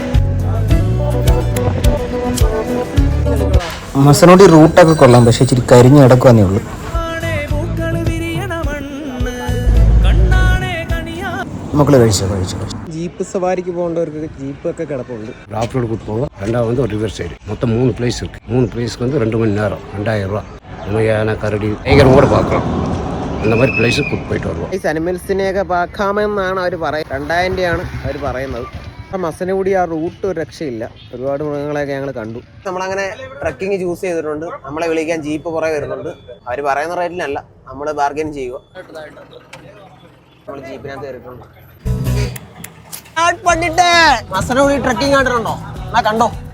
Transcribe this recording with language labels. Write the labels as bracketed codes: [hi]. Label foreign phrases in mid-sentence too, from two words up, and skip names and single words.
[ml] മസനഗുഡി റൂട്ടൊക്കെ കൊള്ളാം, പക്ഷേ ഇച്ചിരി കരിഞ്ഞ് കിടക്കുവന്നേ ഉള്ളൂ. മക്കള് കഴിച്ചോ. ജീപ്പ് സവാരിക്ക് പോകേണ്ടവർക്ക് ജീപ്പൊക്കെ കിടപ്പുണ്ട്. [en] off road [ta] கூட்டு போவோம். ரெண்டாவது ஒரு [en] river side. [ta] மொத்தம் 3 பிளேஸ் இருக்கு. 3 பிளேஸ்க்கு 2 மணி நேரம் 2000 ரூபா. நம்ம யானை [ml] കരടി ഭയങ്കരം കൂടെ [ta] பார்க்கலாம். அந்த மாதிரி [ml] പ്ലേസ് കൂട്ട് പോയിട്ട് വരുവാം. ഈ അനിമൽസിനെയൊക്കെ പാക്കാമെന്നാണ് അവർ പറയുന്നത്. 2000 രൂപയാണ് അവർ പറയുന്നത്. മസനഗുഡി ആ റൂട്ട് ഒരു രക്ഷയില്ല. ഒരുപാട് മൃഗങ്ങളെയൊക്കെ ഞങ്ങൾ കണ്ടു. നമ്മളങ്ങനെ [en] trekking choose [ml] ചെയ്തിട്ടുണ്ട്. നമ്മളെ വിളിക്കാൻ ജീപ്പ് കുറേ വരുന്നുണ്ട്. അവർ പറയുന്ന റേറ്റിനല്ല, നമ്മൾ ബാർഗൈൻ ചെയ്യുക. നമ്മൾ ജീപ്പിനകത്ത് കയറിയിട്ടുണ്ട്. മസനഗുഡി ട്രക്കിംഗ് കണ്ടിട്ടുണ്ടോ? എന്നാ കണ്ടോ.